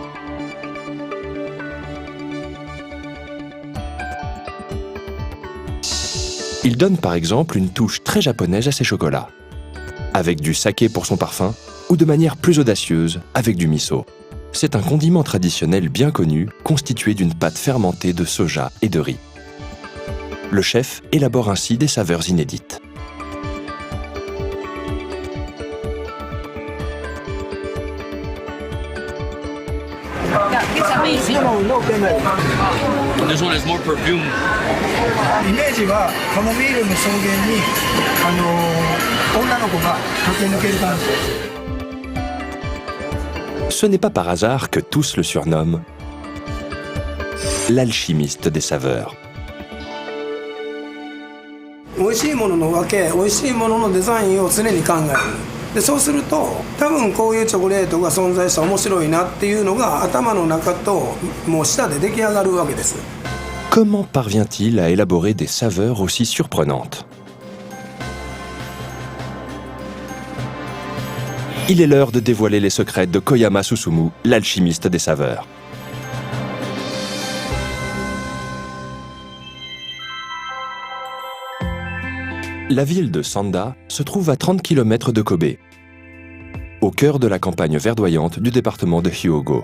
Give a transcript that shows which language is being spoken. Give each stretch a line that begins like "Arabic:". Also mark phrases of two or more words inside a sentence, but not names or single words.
French: Il donne par exemple une touche très japonaise à ses chocolats, avec du saké pour son parfum, ou de manière plus audacieuse, avec du miso. C'est un condiment traditionnel bien connu, constitué d'une pâte fermentée de soja et de riz. Le chef élabore ainsi des saveurs inédites.
English: This one has more perfume.
French: Ce n'est pas par hasard que tous le surnomment l'alchimiste des saveurs.
Japanese: 美味しいものの分け、美味しいもののデザインを常に考える。でそうすると多分こういうチョコレートが存在したら面白いなっていうのが頭の中ともう舌で出来上がるわけです。
French: Comment parvient-il à élaborer des saveurs aussi surprenantes? Il est l'heure de dévoiler les secrets de Koyama Susumu, l'alchimiste des saveurs. La ville de Sanda se trouve à 30 km de Kobe, au cœur de la campagne verdoyante du département de Hyōgo.